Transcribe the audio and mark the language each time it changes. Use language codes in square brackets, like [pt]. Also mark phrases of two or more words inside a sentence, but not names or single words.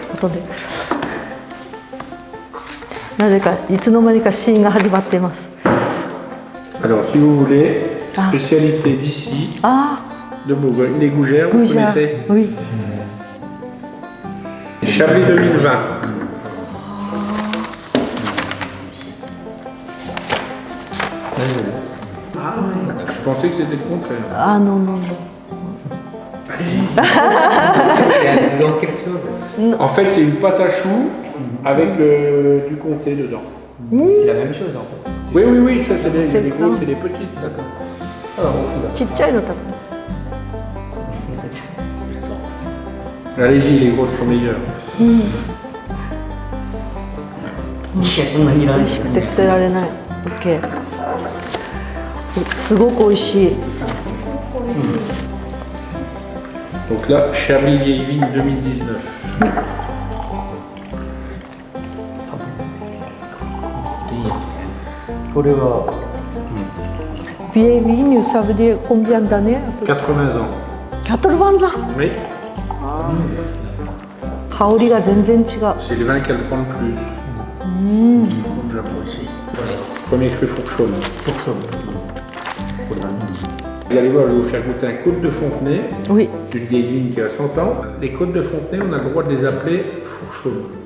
[ja] なぜかいつの間にかシーンが始まっています。 [fr] Alors, si vous voulez, spécialité d'ici, de Bourgogne, les gougères, vous connaissez? Oui. Chablis 2020. Je pensais que c'était le contraire. Non, non, non. Allez-y. Quelque chose. En fait, c'est une pâte à choux avec du comté dedans. C'est la même chose en fait. Oui, oui, oui, ça c'est des grosses, c'est des petites. D'accord. Allez-y, les grosses sont meilleures. [ja] 美味しくて捨てられない。OK。すごく美味しい。 [fr] Donc là, Chablis vieille vigne 2019. Vieille vigne, ça veut dire combien d'années? 80 ans. 80 ans. Oui, [ja] 香りが全然違う。 [fr] c'est le vin qu'elle prend le plus. Comme le Japon ici. Premier cru Fourchaume. Vous allez voir, je vais vous faire goûter un Côte de Fontenay, Oui. une vieille vigne qui a 100 ans. Les Côtes de Fontenay, on a le droit de les appeler Fourchaume.